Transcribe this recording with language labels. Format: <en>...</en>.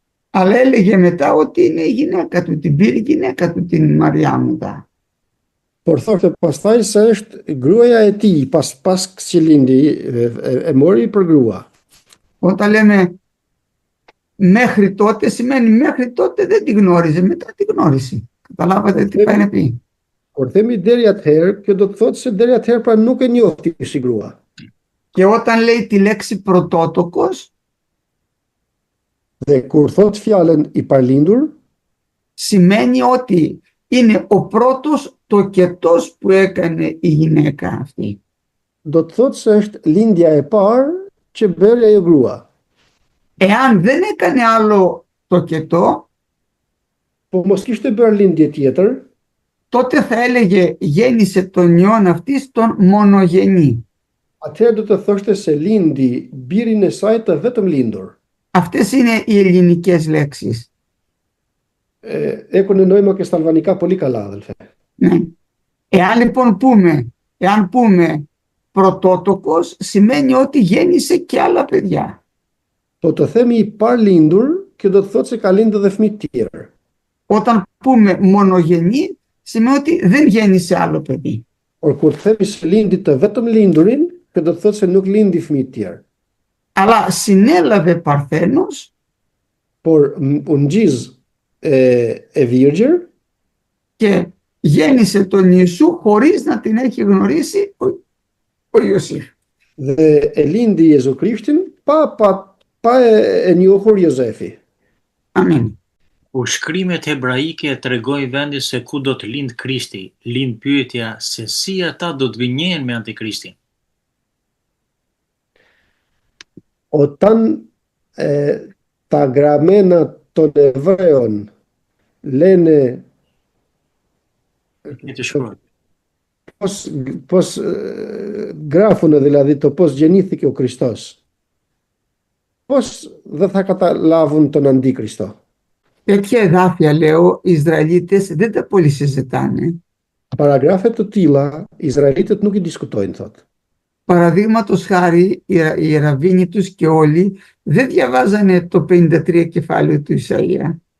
<el>Αλλά έλεγε μετά ότι είναι η γυναίκα του, την πήρε η γυναίκα του την Μαριά μετά.</el> <sq>Por thoshte pastaj se është gruaja e tij, pas që lindi e mori për grua.</sq> <el>Όταν λέμε μέχρι τότε σημαίνει μέχρι τότε δεν τη γνώριζε, μετά τη γνώρισε. Καταλάβατε τι πάει να πει.</el> <sq>Kur themi deri atëherë, kjo do të thotë se deri atëherë pra nuk e njofti si grua.</sq> <el>Και όταν λέει τη λέξη πρωτότοκος,</el> <sq>Dhe kur thot fjalën i parlindur,</sq> <el>σημαίνει ότι είναι ο πρώτος τοκετός που έκανε η γυναίκα αυτή.</el> <sq>do të thotë se është lindja e parë që bëri ajo grua.</sq> <el>Εάν δεν έκανε άλλο τοκετό,</el> <sq>Po mos kishte bërë lindje tjetër,</sq> <el>τότε θα έλεγε γέννησε τον ιόν αυτής τον μονογενή.</el> <sq>atëherë do të thoshte se lindi birin e saj të vetëm lindur.</sq> <el>Αυτές είναι οι ελληνικές λέξεις. Έχουν νόημα και στα αλβανικά πολύ καλά, αδελφέ. Ναι. Εάν λοιπόν πούμε πρωτότοκος, σημαίνει ότι γέννησε και άλλα παιδιά.</el> <sq>Po të themi i parlindur, kjo do të thotë se ka lindë dhe fëmijë të tjerë.</sq> <el>Όταν πούμε μονογενή, σημαίνει ότι δεν γέννησε άλλο παιδί.</el> <sq>Por kur themi se lindi të vetëm lindurin, kjo do të thotë se nuk lindi fëmijë të tjerë.</sq> <el>Αλλά συνέλαβε παρθένος,</el> <sq>Por u ngjiz e virgjër</sq> <el>και γέννησε τον Ιησού χωρίς να την έχει γνωρίσει ο Ιωσήφ.</el> <sq>dhe e lindi Jezu Krishtin pa e njohur Jozefi. Amin. Kur shkrimet hebraike e tregojnë vendin se ku do të lind Krishti, lind pyetja se si ata do të gënjehen me Antikrishtin.</sq> <el>Όταν τα γραμμένα των Εβραίων λένε</el> <sq>E të shkruaj.</sq> <el>πώς γράφουν δηλαδή το πώς γεννήθηκε ο Χριστός, πώς δεν θα καταλάβουν τον Αντίκριστο. Τέτοια εδάφια, λέω, οι Ισραηλίτες δεν τα πολύ συζητάνε.</el> <sq>Παραγράφet të tilla, Izraelitët nuk i diskutojnë, thotë.</sq> <el>Παραδείγματος χάρη, οι ραβίνοι τους και όλοι δεν διαβάζανε το 53 κεφάλαιο του Ισαΐα.</el>